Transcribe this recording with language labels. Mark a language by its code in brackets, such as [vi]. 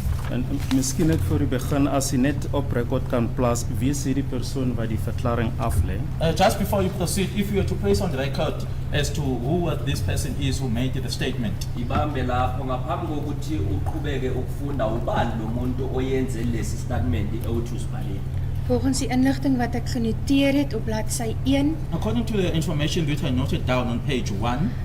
[af] En miskien net voor u begin as u net op record kan plaas wie is hierdie persoon wat die verklaring aflê? [en] Just before you proceed, if you were to place on the record as to who this person is who made the statement. [zu] Ibambe lapho ngaphambi kokuthi uqhubeke ukufunda ubani lo muntu oyenze lesi statement ewuthi usibhalile. [af] Volgens die inligting wat ek genoteer het op bladsy 1, [en] According to the information which I noted down on page 1,